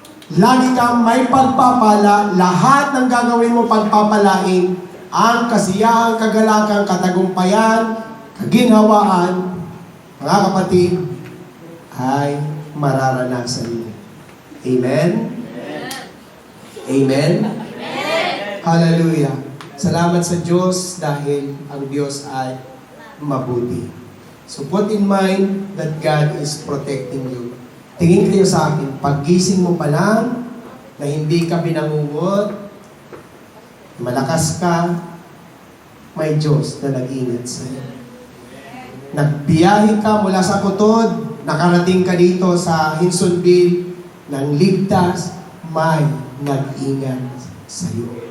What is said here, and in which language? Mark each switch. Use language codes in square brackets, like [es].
[tl] Lagi kang may pagpapala, lahat ng gagawin mo pagpapalain, ang kasiyahan, kagalakan, katagumpayan, kaginhawaan, mga kapatid, ay mararanasan mo. Amen? Amen? Hallelujah. Salamat sa Diyos dahil ang Diyos ay mabuti. [en] So put in mind that God is protecting you. [tl] Tingin kayo sa akin, paggising mo pa lang, na hindi ka binangungot, malakas ka, may Diyos na nag-ingat sa iyo. Nagbiyahe ka mula sa Kutod, nakarating ka dito sa Hinsonville, nang ligtas, may nag-ingat sa iyo.